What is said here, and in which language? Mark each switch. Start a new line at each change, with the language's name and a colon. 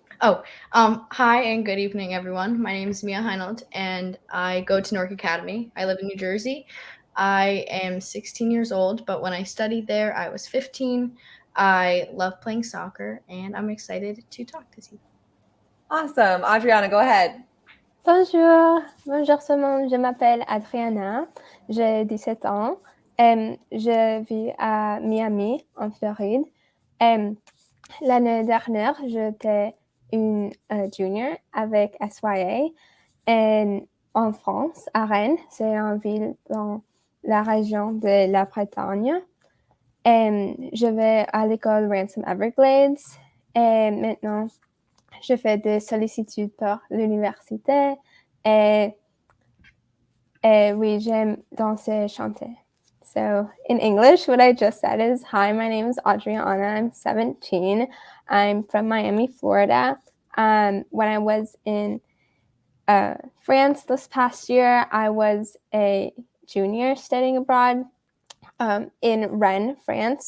English: Hi and good evening, everyone. My name is Mia Heinold, and I go to Newark Academy. I live in New Jersey. I am 16 years old, but when I studied there, I was 15. I love playing soccer, and I'm excited to talk to you. Awesome. Adriana, go ahead.
French: Bonjour, je m'appelle Adriana, j'ai 17 ans, je vis à Miami, en Floride. L'année dernière, j'étais une junior avec SYA en France, à Rennes. C'est une ville dans la région de la Bretagne. Je vais à l'école Ransom Everglades et maintenant, je fais des sollicitudes pour l'université et oui, j'aime danser et chanter.
English: So in English, what I just said is, hi, my name is Adriana. I'm 17. I'm from Miami, Florida. When I was in France this past year, I was a junior studying abroad in Rennes, France.